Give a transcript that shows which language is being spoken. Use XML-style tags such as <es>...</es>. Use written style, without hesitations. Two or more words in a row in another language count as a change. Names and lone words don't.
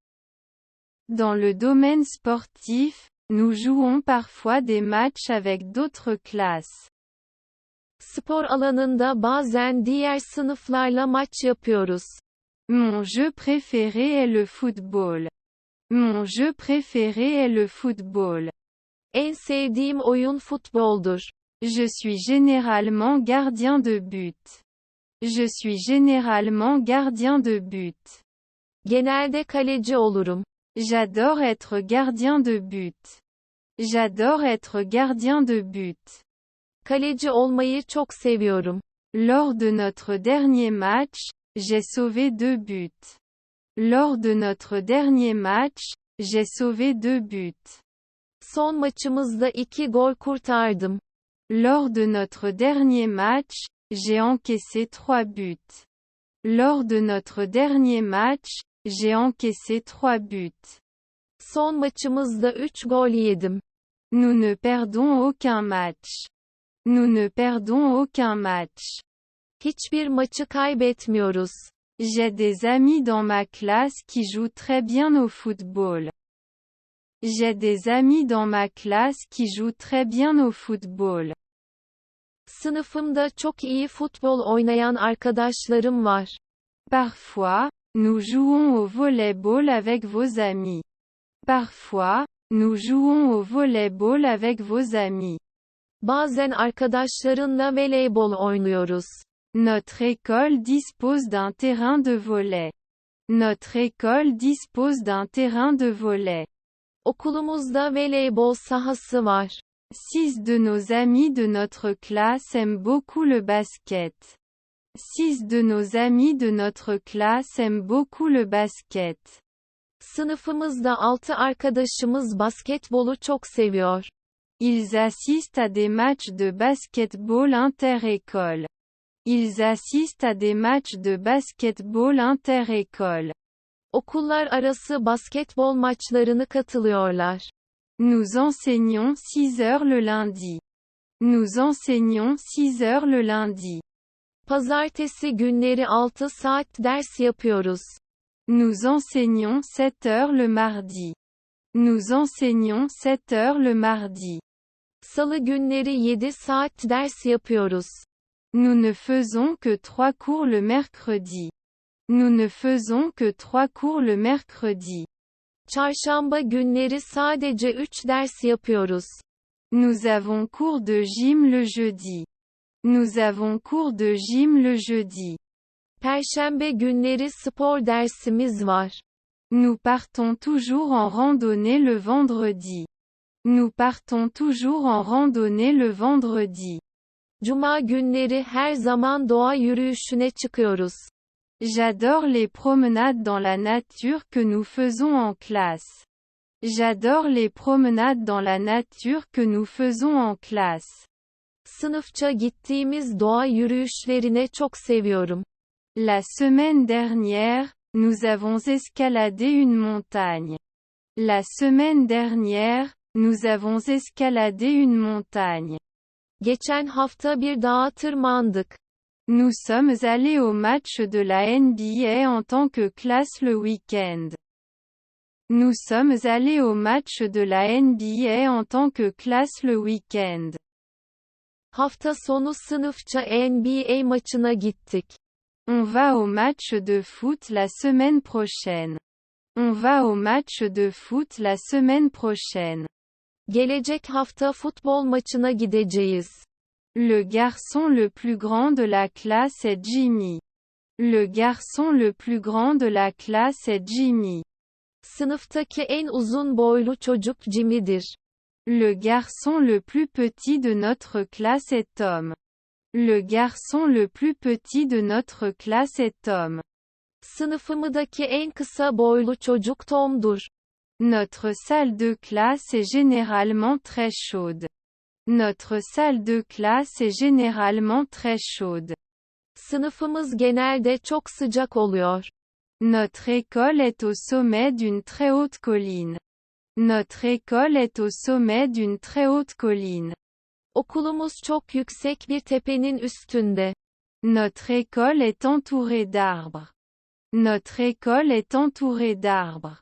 <fr>Dans le domaine sportif, nous jouons parfois des matchs avec d'autres classes.</fr> <tr>Spor alanında bazen diğer sınıflarla maç yapıyoruz.</tr> <fr>Mon jeu préféré est le football. Mon jeu préféré est le football.</fr> <tr>En sevdiğim oyun futboldur.</tr> <fr>Je suis généralement gardien de but. Je suis généralement gardien de but.</fr> <tr>Genelde kaleci olurum.</tr> <fr>J'adore être gardien de but. J'adore être gardien de but.</fr> <tr>Kaleci olmayı çok seviyorum.</tr> <fr>Lors de notre dernier match, j'ai sauvé 2 buts. Lors de notre dernier match, j'ai sauvé 2 buts.</fr> <tr>Son maçımızda 2 gol kurtardım.</tr> <fr>Lors de notre dernier match, j'ai encaissé 3 buts. Lors de notre dernier match, j'ai encaissé 3 buts.</fr> <tr>Son maçımızda 3 gol yedim.</tr> <fr>Nous ne perdons aucun match. Nous ne perdons aucun match.</fr> <tr>Hiçbir maçı kaybetmiyoruz.</tr> <fr>J'ai des amis dans ma classe qui jouent très bien au football. J'ai des amis dans ma classe qui jouent très bien au football.</fr> <tr>Sınıfımda çok iyi futbol oynayan arkadaşlarım var.</tr> <fr>Parfois, nous jouons au volleyball avec vos amis. Parfois, nous jouons au volleyball avec vos amis.</fr> <tr>Bazen arkadaşlarınla voleybol oynuyoruz.</tr> <fr>Notre école dispose d'un terrain de volley. Notre école dispose d'un terrain de volley.</fr> <tr>Okulumuzda voleybol sahası var.</tr> <fr>6 de nos amis de notre classe aiment beaucoup le basket. 6 de nos amis de notre classe aiment beaucoup le basket.</fr> <tr>Sınıfımızda 6 arkadaşımız basketbolu çok seviyor.</tr> <fr>Ils assistent à des matchs de basketball inter-école. Ils assistent à des matchs de basketball inter-école.</fr> <tr>Okullar arası basketbol maçlarına katılıyorlar.</tr> <fr>Nous enseignons 6 heures le lundi. Nous enseignons 6 heures le lundi.</fr> <tr>Pazartesi günleri 6 saat ders yapıyoruz.</tr> <fr>Nous enseignons 7 heures le mardi. Nous enseignons 7 heures le mardi.</fr> <tr>Salı günleri 7 saat ders yapıyoruz.</tr> <fr>Nous ne faisons que 3 cours le mercredi. Nous ne faisons que 3 cours le mercredi.</fr> <tr>Çarşamba günleri sadece 3 ders yapıyoruz.</tr> <fr>Nous avons cours de gym le jeudi. Nous avons cours de gym le jeudi.</fr> <tr>Perşembe günleri spor dersimiz var.</tr> <fr>Nous partons toujours en randonnée le vendredi. Nous partons toujours en randonnée le vendredi.</fr> <tr>Cuma günleri her zaman doğa yürüyüşüne çıkıyoruz.</tr> <fr>J'adore les promenades dans la nature que nous faisons en classe. J'adore les promenades dans la nature que nous faisons en classe.</fr> <tr>Sınıfça gittiğimiz doğa yürüyüşlerine çok seviyorum.</tr> <fr>La semaine dernière, nous avons escaladé une montagne. La semaine dernière, nous avons escaladé une montagne.</fr> <tr>Geçen hafta bir dağa tırmandık.</tr> <fr>Nous sommes allés au match de la NBA en tant que classe le week-end. Nous sommes allés au match de la NBA en tant que classe le week-end.</fr> <tr>Hafta sonu sınıfça NBA maçına gittik.</tr> <fr>On va au match de foot la semaine prochaine. On va au match de foot la semaine prochaine.</fr> <tr>Gelecek hafta futbol maçına gideceğiz.</tr> <fr>Le garçon le plus grand de la classe est Jimmy. Le garçon le plus grand de la classe est Jimmy.</fr> <tr>Sınıftaki en uzun boylu çocuk Jimmy'dir.</tr> <fr>Le garçon le plus petit de notre classe est Tom. Le garçon le plus petit de notre classe est Tom.</fr> <tr>Sınıfımdaki en kısa boylu çocuk Tom'dur.</tr> <fr>Notre salle de classe est généralement très chaude. Notre salle de classe est généralement très chaude.</fr> <tr>Sınıfımız genelde çok sıcak oluyor.</tr> <fr>Notre école est au sommet d'une très haute colline. Notre école est au sommet d'une très haute colline.</fr> <tr>Okulumuz çok yüksek bir tepenin üstünde.</tr> <fr>Notre école est entourée d'arbres. Notre école est entourée d'arbres.</fr>